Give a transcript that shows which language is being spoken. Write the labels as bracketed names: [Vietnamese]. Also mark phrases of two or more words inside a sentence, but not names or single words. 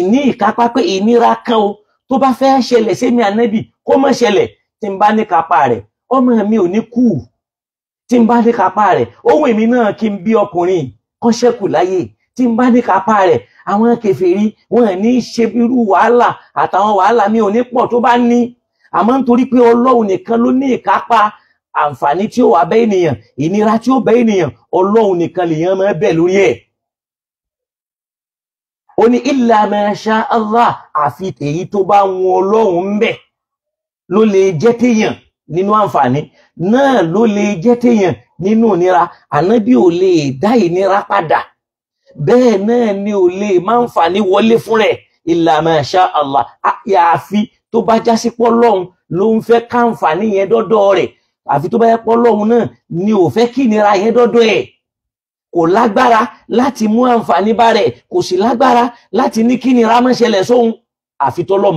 [Yoruba] ní ìkápá pé ìnira kan o tó bá fẹ́ ṣẹlẹ̀ sẹ́mi Ànábì kó má ṣẹlẹ̀ tí n bá ní kápá rẹ̀ ọmọ mi ò ní kú tí n bá ní kápá rẹ̀ ohun èmi náà kí n bí ọkùnrin kan ṣẹ́kù láyé tí n bá ní kápá rẹ̀ àwọn kèfèrí wọn ní ṣe irú wàhálà àtàwọn wàhálà mi ò ní pọ̀ tó bá ní àmọ́ nítorí pé Ọlọ́run nìkan ló ní ìkápá àǹfààní tí ó wà bẹ́ ènìyàn ìnira tí ó bẹ́ ènìyàn Ọlọ́run nìkan lèèyàn máa bẹ̀ lórí ẹ̀ ó ní [Arabic] إلا ما شاء الله [Yoruba] àfi èyí tó bá wọn Ọlọ́run ń bẹ̀ ló lè jẹ́ téèyàn nínú àǹfààní náà ló lè jẹ́ téèyàn nínú ìnira Ànábì ò lè dá ìnira padà bẹ́ẹ̀ náà ni ò lè máa ń fà ní wọlé fún rẹ̀ [Arabic] إلا ما شاء الله [Yoruba] àyàfi tó bá jásí pọ́ Ọlọ́run ló ń fẹ́ káǹfààní yẹn dọ́dọ̀ rẹ̀ àfi tó bá yẹ pọ́ Ọlọ́run náà ni ò fẹ́ kí ìnira yẹn dọ́dọ̀ ẹ̀ kò lágbára láti mú àǹfààní bá rẹ̀ kò sì lágbára láti ní kí ìnira má ṣẹlẹ̀ sóhun àfi tọ́lọ́run